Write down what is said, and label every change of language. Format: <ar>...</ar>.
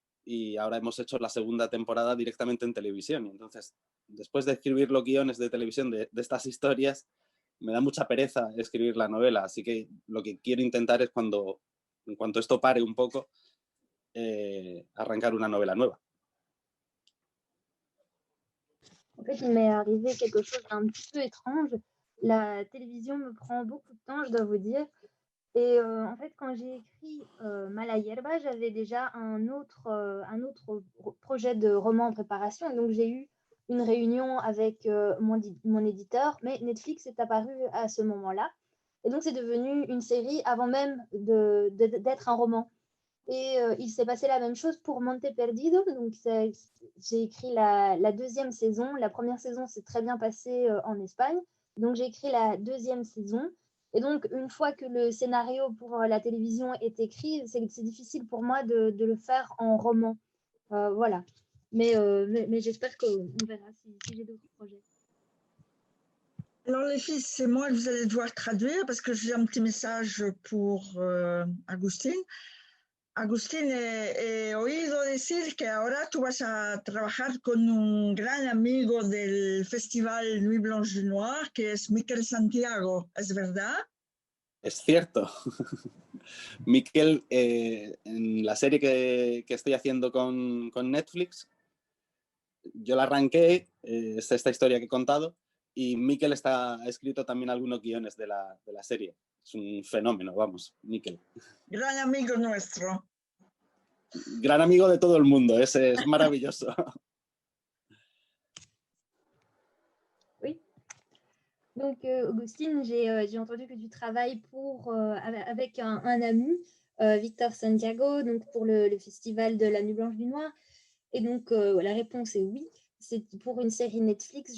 <es>y ahora hemos hecho la segunda temporada directamente en televisión. Y entonces, después de escribir los guiones de televisión de estas historias, me da mucha pereza escribir la novela. Así que lo que quiero intentar es en cuanto esto pare un poco, arrancar una novela nueva.</es> <fr>En fait, il m'est arrivé quelque chose d'un petit peu étrange. La télévision me prend beaucoup de temps, je dois vous dire. Et en fait, quand j'ai écrit Mala Hierba, j'avais déjà un autre projet de roman en préparation. Et donc, j'ai eu une réunion avec mon éditeur, mais Netflix est apparu à ce moment-là. Et donc, c'est devenu une série avant même d'être un roman. Et il s'est passé la même chose pour Monte Perdido. Donc, j'ai écrit la deuxième saison. La première saison s'est très bien passée en Espagne. Donc, j'ai écrit la deuxième saison. Et donc, une fois que le scénario pour la télévision est écrit, c'est difficile pour moi de le faire en roman. Voilà. Mais j'espère qu'on verra si j'ai d'autres projets. Alors les filles, c'est moi que vous allez devoir traduire parce que j'ai un petit message pour Agustín.</fr> <es>Agustín, he oído decir que ahora tú vas a trabajar con un gran amigo del Festival Nuit Blanche du Noir, que es Miquel Santiago, ¿es verdad? Es cierto. Miquel, en la serie que estoy haciendo con Netflix, yo la arranqué, es esta historia que he contado, y Miquel ha escrito también algunos guiones de la serie. Es un fenómeno, vamos, Miquel. Gran amigo nuestro. Gran amigo de todo el mundo, es maravilloso.</es> <fr>Oui. Donc, Augustine, j'ai entendu que tu travailles avec un ami, Victor Santiago, donc pour le festival de la Nuit Blanche du Noir. Et donc, la réponse est oui. C'est pour une série Netflix.</fr>